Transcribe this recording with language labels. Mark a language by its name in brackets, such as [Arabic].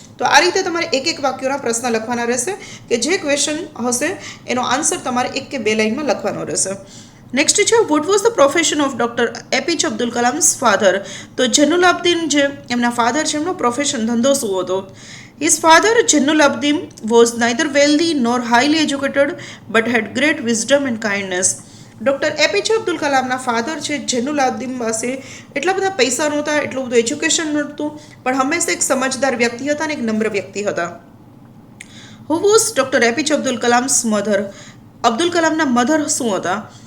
[Gujarati] તો આ રીતે તમારે એક વાક્યોના પ્રશ્ન લખવાના રહેશે કે જે ક્વેશ્ચન હશે એનો આન્સર તમારે 1 કે 2 લાઇનમાં લખવાનો રહેશે. [English] Next છે, what was the profession of doctor APJ Abdul Kalam's father? [Gujarati] તો જૈનુલાબ્દીન જે એમના ફાધર છે એમનો પ્રોફેશન, ધંધો શું હતો? [English] His father Jainullabbdin was neither wealthy nor highly educated but had great wisdom and kindness. [Gujarati] Doctor APJ Abdul કલામના father છે જૈનુલાબ્દીન પાસે એટલા બધા પૈસા નહોતા, એટલું બધું એજ્યુકેશન નહોતું, પણ હંમેશા એક સમજદાર વ્યક્તિ હતા અને એક નમ્ર વ્યક્તિ હતા. [English] Who was doctor APJ Abdul Kalam's mother? [Gujarati] Abdul કલામના mother શું હતા?